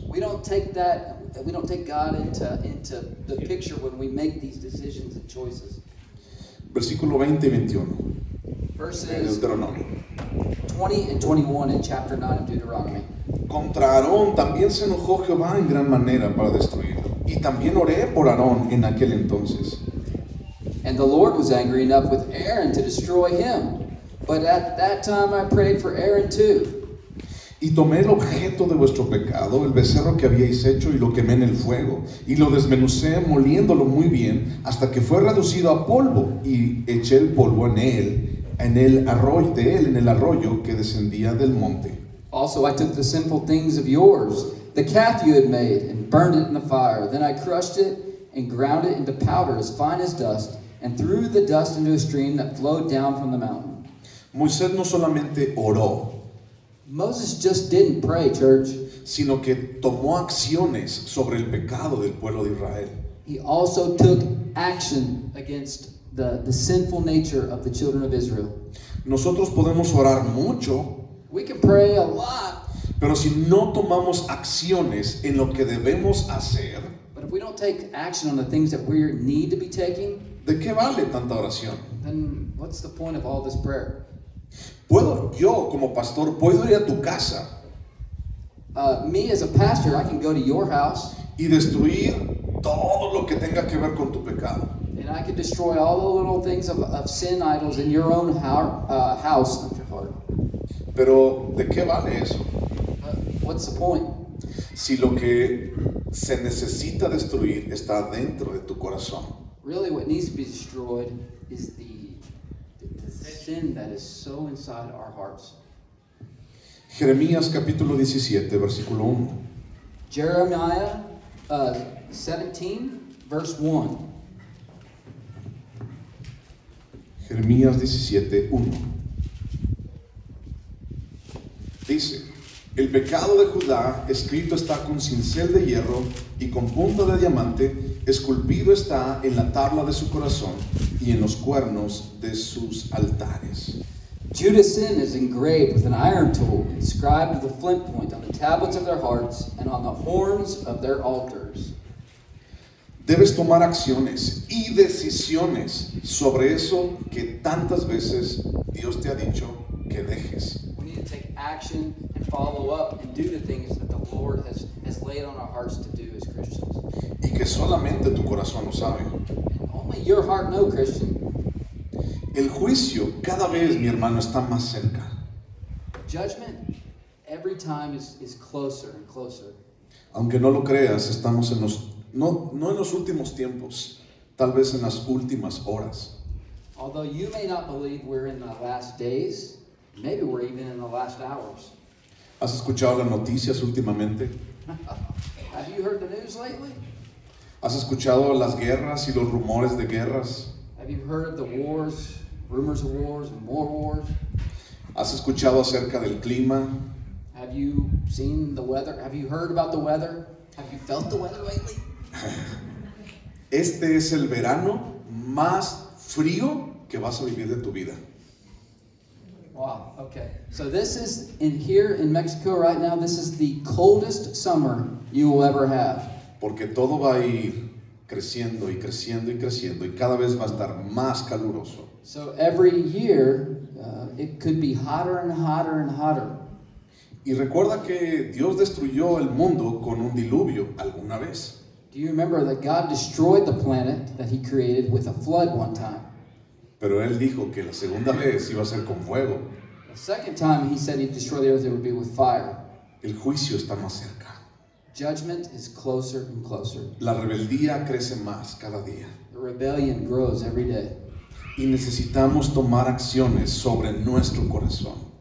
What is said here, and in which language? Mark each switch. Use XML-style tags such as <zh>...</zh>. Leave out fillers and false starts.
<en>We don't take God into the picture when we make these decisions and choices.</en> <es>Versículo 20 y 21 de</es> <en>Verses</en> <es>Deuteronomio.</es> <en>20 and 21 in chapter 9 of Deuteronomy.</en> <es>Contra Aarón también se enojó Jehová en gran manera para destruirlo. Y también oré por Aarón en aquel entonces.</es> <en>And the Lord was angry enough with Aaron to destroy him. But at that time I prayed for Aaron too.</en> <es>Y tomé el objeto de vuestro pecado, el becerro que habíais hecho, y lo quemé en el fuego, y lo desmenucé moliéndolo muy bien, hasta que fue reducido a polvo, y eché el polvo en el arroyo que descendía del monte.</es> <en>Also I took the sinful things of yours, the calf you had made, and burned it in the fire. Then I crushed it and ground it into powder as fine as dust, and threw the dust into a stream that flowed down from the mountain.</en> <es>Moisés no solamente oró,</es> <en>Moses just didn't pray, church.</en> <es>sino que tomó acciones sobre el pecado del pueblo de Israel.</es> <en>He also took action against the sinful nature of the children of Israel.</en> <es>Nosotros podemos orar mucho,</es> <en>We can pray a lot,</en> <es>pero si no tomamos acciones en lo que debemos hacer,</es> <en>but if we don't take action on the things that we need to be taking,</en> <es>¿de qué vale tanta oración?</es> <en>then what's the point of all this prayer?</en> <es>Yo como pastor, puedo ir a tu casa</es> <en>Me as a pastor, I can go to your house</en> <es>y destruir todo lo que tenga que ver con tu pecado.</es> <en>and I can destroy all the little things of sin idols in your own house of your heart.</en> <es>Pero ¿de qué vale eso?</es> <en>What's the point?</en> <es>Si lo que se necesita destruir está dentro de tu corazón.</es> <en>Really, what needs to be destroyed is the sin that is so inside our hearts.</en> <es>Jeremías capítulo 17, versículo 1.</es> <en>Jeremiah 17, verse 1.</en> <es>Jeremías 17, 1. Dice: el pecado de Judá escrito está con cincel de hierro y con punta de diamante, esculpido está en la tabla de su corazón y en los cuernos de sus altares.</es> <en>Judah's sin is engraved with an iron tool, inscribed with a flint point on the tablets of their hearts and on the horns of their altars.</en> <es>Debes tomar acciones y decisiones sobre eso que tantas veces Dios te ha dicho que dejes.</es> <en>We need to take action and follow up and do the things that the Lord has laid on our hearts to do as Christians.</en> <es>Y que solamente tu corazón lo sabe.</es> <en>And only your heart knows, Christian.</en> <es>El juicio cada vez, mi hermano, está más cerca.</es> <en>Judgment every time is closer and closer.</en> <es>Aunque no lo creas, estamos no en los últimos tiempos, tal vez en las últimas horas.</es> <en>Although you may not believe we're in the last days, maybe we're even in the last hours.</en> <es>¿Has escuchado las noticias últimamente?</es> <en>Have you heard the news lately?</en> <es>¿Has escuchado las guerras y los rumores de guerras?</es> <en>Have you heard of the wars, rumors of wars and more wars?</en> <es>¿Has escuchado acerca del clima?</es> <en>Have you seen the weather? Have you heard about the weather? Have you felt the weather lately?</en> <es>Este es el verano más frío que vas a vivir de tu vida.</es> <en>Wow, okay. So this is, here in Mexico right now, this is the coldest summer you will ever have.</en> <es>Porque todo va a ir creciendo y creciendo y creciendo y cada vez va a estar más caluroso.</es> <en>So every year, it could be hotter and hotter and hotter.</en> <es>Y recuerda que Dios destruyó el mundo con un diluvio alguna vez.</es> <en>Do you remember that God destroyed the planet that He created with a flood one time?</en> <es>Pero Él dijo que la segunda vez iba a ser con fuego.</es> <en>The second time He said He'd destroy the earth, it would be with fire.</en> <es>El juicio está más cerca.</es> <en>Judgment is closer and closer.</en> <es>La rebeldía crece más cada día.</es> <en>The rebellion grows every day.</en> <es>Y necesitamos tomar acciones sobre nuestro corazón.</es>